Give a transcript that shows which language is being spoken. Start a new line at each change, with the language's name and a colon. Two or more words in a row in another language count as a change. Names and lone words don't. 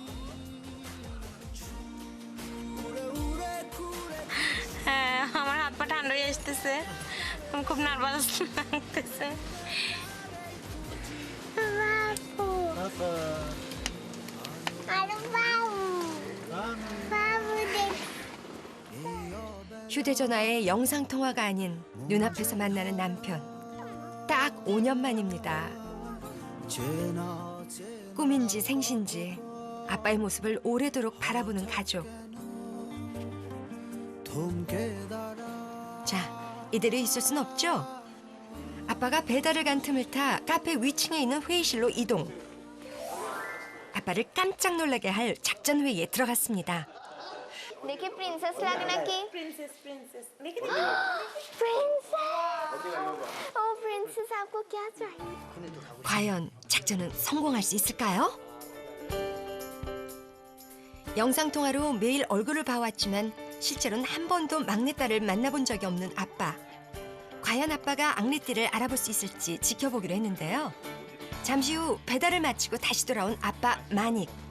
Bangla: হ্যাঁ আমার হাত পা ঠান্ডা হয়ে আসতেছে আমি খুব নার্ভাস লাগতেছে
Korean: 휴대전화에 영상통화가 아닌 눈앞에서 만나는 남편. 딱 5년 만입니다. 꿈인지 생신지 아빠의 모습을 오래도록 바라보는 가족. 자, 이대로 있을 순 없죠? 아빠가 배달을 간 틈을 타 카페 위층에 있는 회의실로 이동. 아빠를 깜짝 놀라게 할 작전 회의에 들어갔습니다.
Hindi: देखिए प्रिंसेस लगना कि प्रिंसेस प्रिंसेस प्रिंसेस ओ प्रिंसेस आपको क्या चाहिए
Korean: 과연 작전은 성공할 수 있을까요? 영상통화로 매일 얼굴을 봐왔지만 실제로는 한 번도 막내딸을 만나본 적이 없는 아빠. 과연 아빠가 앙리띠를 알아볼 수 있을지 지켜보기로 했는데요. 잠시 후 배달을 마치고 다시 돌아온 아빠 마닉.